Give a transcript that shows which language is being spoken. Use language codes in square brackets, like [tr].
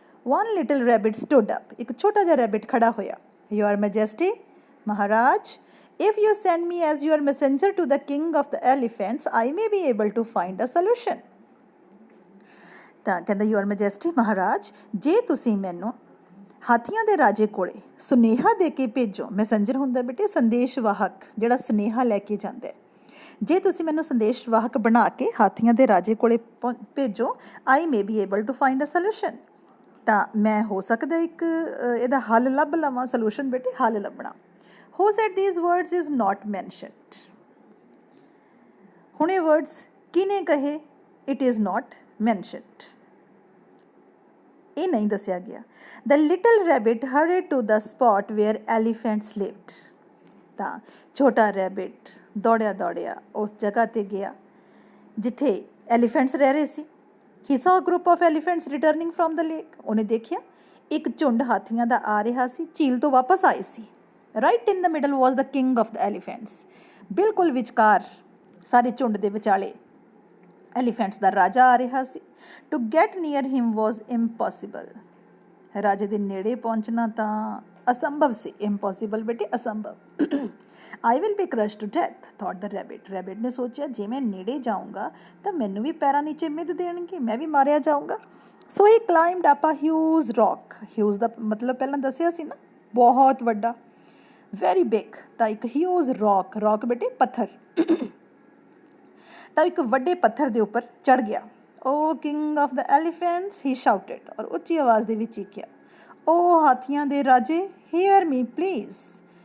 [en] One little rabbit stood up. [pa] ਇੱਕ ਛੋਟਾ ਜਿਹਾ ਰੈਬਿਟ ਖੜਾ ਹੋਇਆ। [en] Your Majesty, ਮਹਾਰਾਜ, if you send me as your messenger to the king of the elephants, I may be able to find a solution. [pa] ਤਾਂ ਕਹਿੰਦਾ [en] Your Majesty, [pa] ਮਹਾਰਾਜ, ਜੇ ਤੁਸੀਂ ਮੈਨੂੰ ਹਾਥੀਆਂ ਦੇ ਰਾਜੇ ਕੋਲੇ ਸੁਨੇਹਾ ਦੇ ਕੇ ਭੇਜੋ। ਮੈਸੇਂਜਰ ਹੁੰਦਾ ਬੇਟੇ ਸੰਦੇਸ਼ਵਾਹਕ, ਜਿਹੜਾ ਸੁਨੇਹਾ ਲੈ ਕੇ ਜਾਂਦਾ ਹੈ। ਜੇ ਤੁਸੀਂ ਮੈਨੂੰ ਸੰਦੇਸ਼ਵਾਹਕ ਬਣਾ ਕੇ ਹਾਥੀਆਂ ਦੇ ਰਾਜੇ ਕੋਲੇ ਭੇਜੋ, [en] I may be able to find a solution. [pa] ਤਾਂ ਮੈਂ ਹੋ ਸਕਦਾ ਇੱਕ ਇਹਦਾ ਹੱਲ ਲੱਭ ਲਵਾਂ। ਸੋਲੂਸ਼ਨ ਬੇਟੇ ਹੱਲ ਲੱਭਣਾ। [en] Who said these words is not mentioned. [pa] ਹੁਣ ਇਹ ਵਰਡਸ ਕਿਹਨੇ ਕਹੇ? [en] It is not mentioned. [pa] ਇਹ ਨਹੀਂ ਦੱਸਿਆ ਗਿਆ। [en] The little rabbit hurried to the spot where elephants lived. [pa] ਤਾਂ ਛੋਟਾ ਰੈਬਿਟ ਦੌੜਿਆ ਉਸ ਜਗ੍ਹਾ 'ਤੇ ਗਿਆ ਜਿੱਥੇ ਐਲੀਫੈਂਟਸ ਰਹਿ ਰਹੇ ਸੀ। [en] He saw a group of elephants returning from the lake. [pa] ਉਹਨੇ ਦੇਖਿਆ ਇੱਕ ਝੁੰਡ ਹਾਥੀਆਂ ਦਾ ਆ ਰਿਹਾ ਸੀ, ਝੀਲ ਤੋਂ ਵਾਪਸ ਆਏ ਸੀ। [en] Right in the middle was the king of the elephants. [pa] ਬਿਲਕੁਲ ਵਿਚਕਾਰ ਸਾਰੇ ਝੁੰਡ ਦੇ ਵਿਚਾਲੇ ਐਲੀਫੈਂਟਸ ਦਾ ਰਾਜਾ ਆ ਰਿਹਾ ਸੀ। [en] To get near him was impossible. [pa] ਰਾਜੇ ਦੇ ਨੇੜੇ ਪਹੁੰਚਣਾ ਤਾਂ ਅਸੰਭਵ ਸੀ। Impossible ਬੇਟੇ ਅਸੰਭਵ। [en] I will be crushed to death, thought the rabbit. [pa] Rabbit ਨੇ ਸੋਚਿਆ ਜੇ ਮੈਂ ਨੇੜੇ ਜਾਊਂਗਾ ਤਾਂ ਮੈਨੂੰ ਵੀ ਪੈਰਾਂ ਨੀਚੇ ਮਿੱਧ ਦੇਣਗੇ, ਮੈਂ ਵੀ ਮਾਰਿਆ ਜਾਊਂਗਾ। [en] So he climbed up a huge rock. [pa] Huge ਦਾ ਮਤਲਬ ਪਹਿਲਾਂ ਦੱਸਿਆ ਸੀ ਨਾ ਬਹੁਤ ਵੱਡਾ, [en] very big। [pa] ਤਾਂ ਇੱਕ [en] huge rock, [pa] rock ਬੇਟੇ ਪੱਥਰ। ਤਾਂ ਇੱਕ ਵੱਡੇ ਪੱਥਰ ਦੇ ਉੱਪਰ ਚੜ੍ਹ ਗਿਆ। [en] Oh king of the elephants, he shouted। [pa] ਔਰ ਉੱਚੀ ਆਵਾਜ਼ ਦੇ ਵਿੱਚ ਚੀਕਿਆ, ਓ ਹਾਥੀਆਂ ਦੇ ਰਾਜੇ, [en] hear me please।